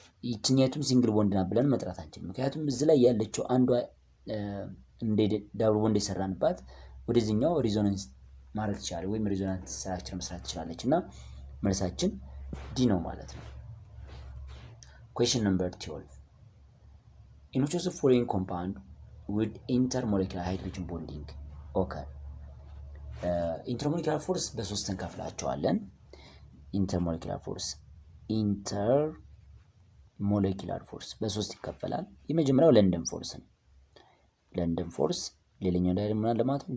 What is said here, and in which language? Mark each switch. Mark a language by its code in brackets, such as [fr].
[am] ይችኛቱም ሲንግል ቦንድ ናት ብለን መጥራት አንችልም። ምክንያቱም እዚህ ላይ ያለችው አንዷ እንደ ዳብል ቦንድ የሰራንባት ወደዚህኛው ሪዞናንስ ማድረግ ትችላለች ወይም ሪዞናንስ ስትራክቸር መስራት ትችላለች እና መልሳችን ዲ ነው ማለት ነው። [en] Question number 12. In which of the following compound would intermolecular hydrogen bonding occur? [am] ኢንተርሞሌኩላር ፎርስ በሶስት እንከፍላቸዋለን። ኢንተርሞሌኩላር ፎርስ በሶስት ይከፈላል። የመጀመሪያው ለንደን ፎርስ ነው። ለንደን ፎርስ፣ ሌላኛው ደግሞ ምን አለ ማለት ነው?